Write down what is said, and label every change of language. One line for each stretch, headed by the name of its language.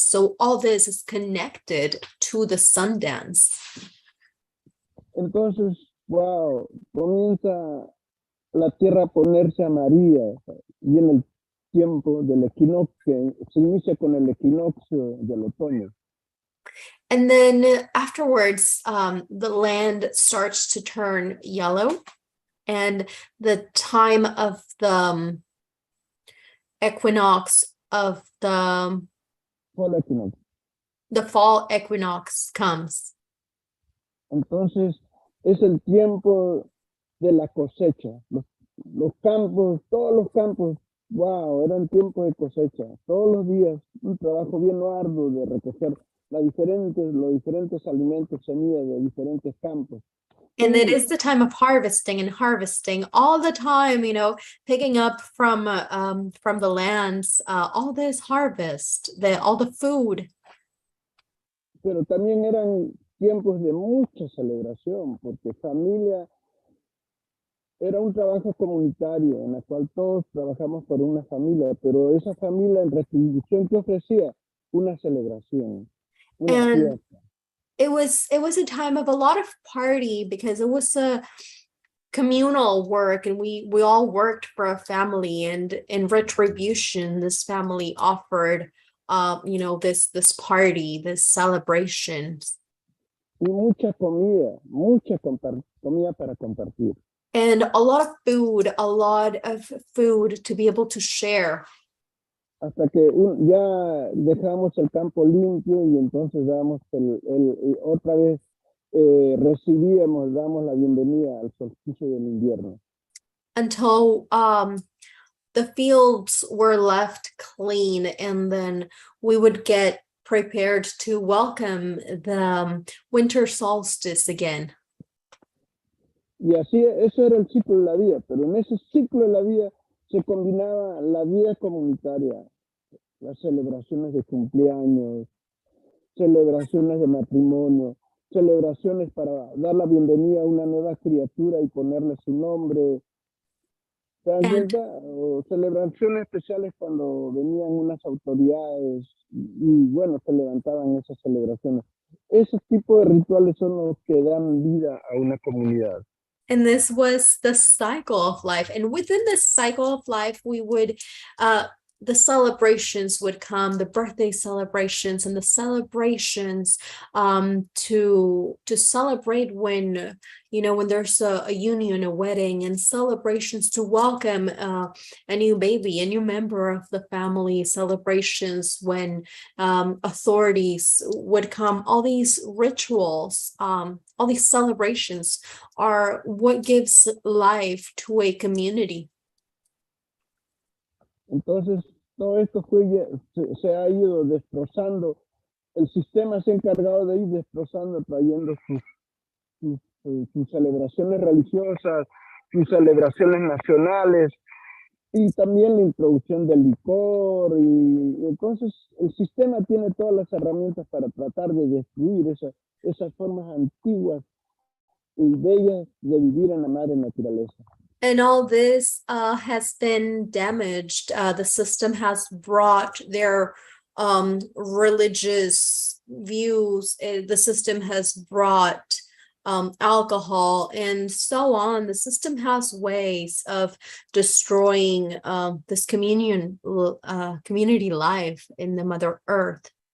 English: So all this is connected to the sun dance.
Spanish: Entonces, wow, comienza la tierra a ponerse amarilla, y en el tiempo del equinoccio, se inicia con el equinoccio del otoño.
English: And then afterwards, the land starts to turn yellow. And the time of the equinox of the fall equinox comes.
Spanish: Entonces es el tiempo de la cosecha. Los campos, todos los campos, wow, eran tiempo de cosecha. Todos los días un trabajo bien arduo de recoger los diferentes alimentos, semillas de diferentes campos.
English: And it is the time of harvesting all the time, picking up from the lands, all this harvest, all the food.
Spanish: pero también eran tiempos de mucha celebración, porque familia era un trabajo comunitario en el cual todos trabajamos por una familia, pero esa familia en retribución que ofrecía una celebración, una
English: And
Spanish: fiesta.
English: it was a time of a lot of party because it was a communal work, and we all worked for a family, and in retribution this family offered you know, this party, this celebration,
Spanish: Y mucha comida, comida para compartir.
English: and a lot of food to be able to share.
Spanish: Hasta que ya dejamos el campo limpio y entonces damos otra vez damos la bienvenida al solsticio del invierno.
English: Until the fields were left clean, and then we would get prepared to welcome the winter solstice again.
Spanish: Y así, eso era el ciclo de la vida, pero en ese ciclo de la vida se combinaba la vida comunitaria, las celebraciones de cumpleaños, celebraciones de matrimonio, celebraciones para dar la bienvenida a una nueva criatura y ponerle su nombre. ¿Se dan cuenta? O celebraciones especiales cuando venían unas autoridades y bueno, se levantaban esas celebraciones. Esos tipos de rituales son los que dan vida a una comunidad.
English: And this was the cycle of life. And within this cycle of life, we would, the celebrations would come, the birthday celebrations and the celebrations to celebrate when, you know, when there's a union, a wedding, and celebrations to welcome a new baby, a new member of the family, celebrations when authorities would come. All these rituals, all these celebrations are what gives life to a community.
Spanish: Entonces, todo esto se ha ido destrozando. El sistema se ha encargado de ir destrozando, trayendo sus celebraciones religiosas, sus celebraciones nacionales, y también la introducción del licor. Y entonces, el sistema tiene todas las herramientas para tratar de destruir esas formas antiguas y bellas de vivir en la madre naturaleza.
English: And all this has been damaged. The system has brought their religious views. The system has brought alcohol and so on. The system has ways of destroying this community life in the Mother Earth.